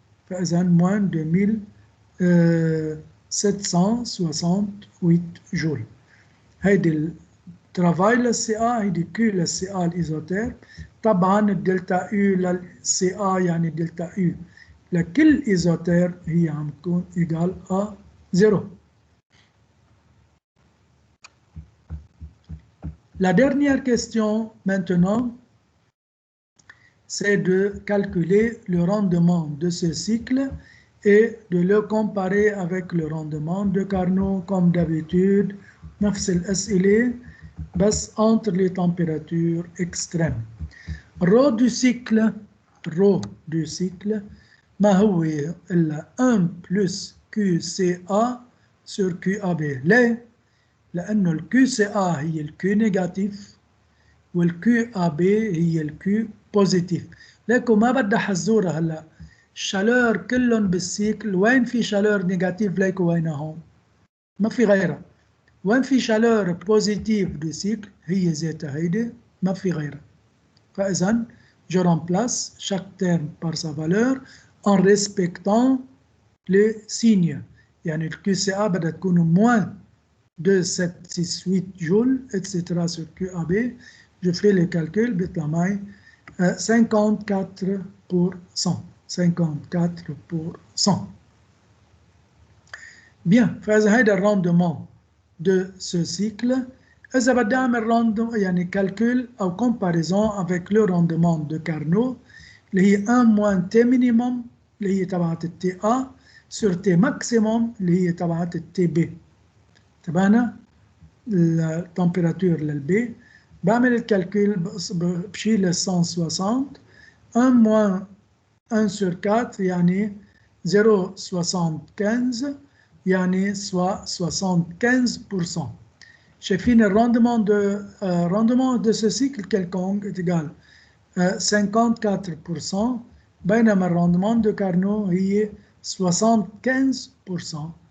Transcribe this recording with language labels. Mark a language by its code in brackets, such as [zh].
[fr] فإذا moins 2768 جول. [ar] هيدي الترافاي للسي A، هيدي كيو للسي A الإيزوتيرم. طبعا الدلتا يو للسي A يعني الدلتا يو لكل إيزوتيرم هي عم تكون إيجال à 0. [fr] La dernière question maintenant, c'est de calculer le rendement de ce cycle et de le comparer avec le rendement de Carnot comme d'habitude. [ar] نفس الأسئلة بس [fr] entre les températures extrêmes. Rho du cycle [ar] ما هو إلا [fr] 1 plus QCA sur QAB. [ar] ليه؟ لأنه ال QCA هي ال Q نيجاتيف وال QAB هي ال Q بوزيتيف. لكن ما بدها حزورة هلا. الشالور كلهم بالسيكل. وين في شالور نيجاتيف ليكوا وين هون؟ ما في غيرها. وين في شالور بوزيتيف دو سيكل هي ذاتها هيدي، ما في غيرها. [fr] فإذا je remplace chaque terme par sa valeur en respectant les signes. [ar] يعني ال QCA بدها تكون moins 2768 جول etc. [fr] sur QAB. Je fais le calcul [ar] بيطلع معي [fr] 54%. 54%. Bien, فإذا هيدا الرندement de ce cycle. [ar] إذا بدي أعمل rendement يعني calcul أو comparaison [fr] avec le rendement de Carnot [ar] اللي هي 1 moins T minimum اللي هي تبعت التي A sur T maximum اللي هي تبعت التي B. تبعنا التمبيراتور للبي، بعمل الكالكول بشيل 160. [fr] 1 moins 1 sur 4 يعني 0,75 يعني soit 75%. [ar] شايفين الرندement [fr] de ce cycle quelconque est égal [ar] 54%، بينما الرندement de Carnot هي 75%.